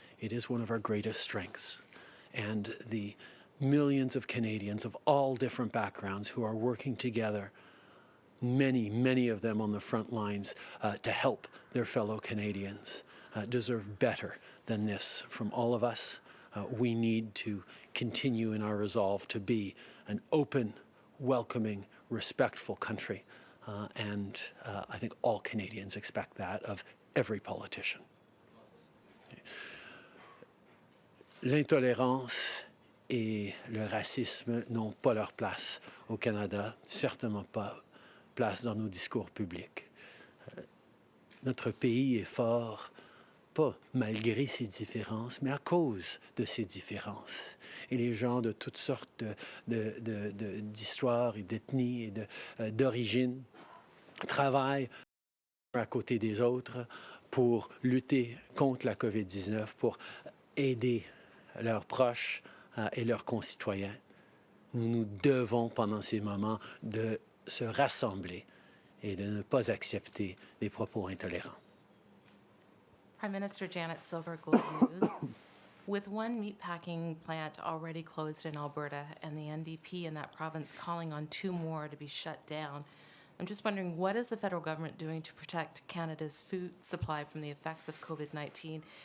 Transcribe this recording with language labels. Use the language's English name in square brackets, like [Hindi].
[English] It is one of our greatest strengths. And the millions of Canadians of all different backgrounds who are working together, many of them on the front lines to help their fellow Canadians, deserve better than this from all of us. We need to continue in our resolve to be an open, welcoming, respectful country. And I think all Canadians expect that of every politician. [French] L'intolérance et le racisme n'ont pas leur place au Canada, certainement pas place dans nos discours publics. Notre pays est fort, pas malgré ses différences, mais à cause de ses différences. Et les gens de toutes sortes d'histoires et d'ethnies et d'origines travaillent à côté des autres pour lutter contre la COVID-19, pour aider leurs proches et leurs concitoyens. Nous devons, pendant ces moments, de se rassembler et de ne pas accepter des propos intolérants. [English] Prime Minister Janet Silver, Globe News. With one meatpacking plant already closed in Alberta and the NDP in that province calling on 2 more to be shut down, I'm just wondering, what is the federal government doing to protect Canada's food supply from the effects of COVID-19?